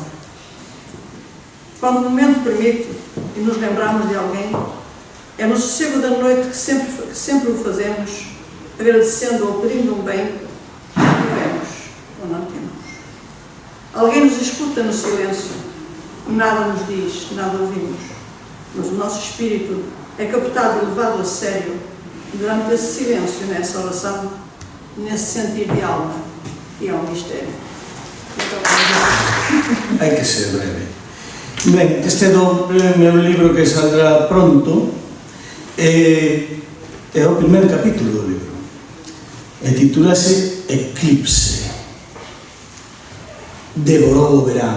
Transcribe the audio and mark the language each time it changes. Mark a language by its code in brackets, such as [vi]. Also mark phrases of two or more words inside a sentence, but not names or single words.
[pt] Quando o momento permite e nos lembramos de alguém, é no sossego da noite que sempre o fazemos, agradecendo ou pedindo um bem que tivemos ou não temos. Alguém nos escuta no silêncio, nada nos diz, nada ouvimos, mas o nosso espírito é captado e levado a sério durante esse silêncio, nessa oração, nesse sentir de alma, e é um mistério. [gl] Hai que ser breve. Ben, este é do meu libro que saldrá pronto, é o primeiro capítulo do libro, e titúlase Eclipse. Devorou o verano.